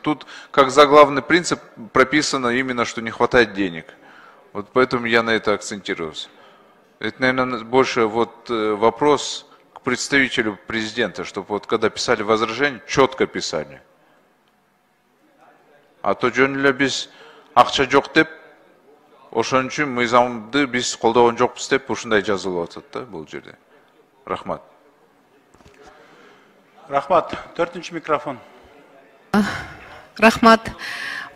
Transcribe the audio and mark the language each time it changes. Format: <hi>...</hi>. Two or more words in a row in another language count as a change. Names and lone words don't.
<ru>Тут как заглавный принцип прописано именно, что не хватает денег. Вот поэтому я на это акцентировался. Это, наверное, больше вот вопрос к представителю президента, чтобы вот когда писали возражение, четко писали.</ru> <ky>А то жөнүлө биз акча жок деп, ошон үчүн мыйзамды биз колдогон жокпуз деп ушундай жазылып атат да бул жерде. Рахмат. Рахмат. 4-нчи микрофон. Рахмат.</ky>